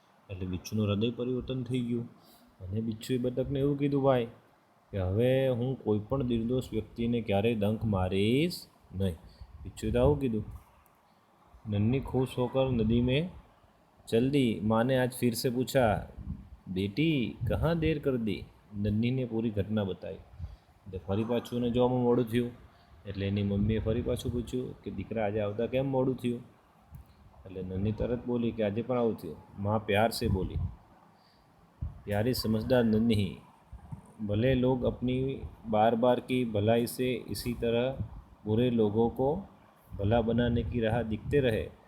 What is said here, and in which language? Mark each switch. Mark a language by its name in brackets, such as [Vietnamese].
[Gujarati] એટલે બિચ્છુનું હૃદય પરિવર્તન થઈ ગયું અને બિચ્છુએ બતકને એવું કીધું ભાઈ કે હવે હું કોઈ પણ નિર્દોષ વ્યક્તિને ક્યારેય ડંખ મારીશ નહીં. બિચ્છુએ તો આવું કીધું. [Hindi] नन्ही खुश होकर नदी में चल दी. माँ ने आज फिर से पूछा, बेटी कहाँ देर कर दी? [Gujarati] નન્હીને પૂરી ઘટના બતાવી. એટલે ફરી પાછું એને જોવામાં મોડું થયું, એટલે એની મમ્મીએ ફરી પાછું પૂછ્યું કે દીકરા આજે આવતા કેમ મોડું થયું? એટલે નન્હી તરત બોલી કે આજે પણ આવું થયું. [Hindi] माँ प्यार से बोली, प्यारी समझदार नन्ही, भले लोग अपनी बार बार की भलाई से इसी तरह बुरे लोगों को भला बनाने की राह दिखते रहे.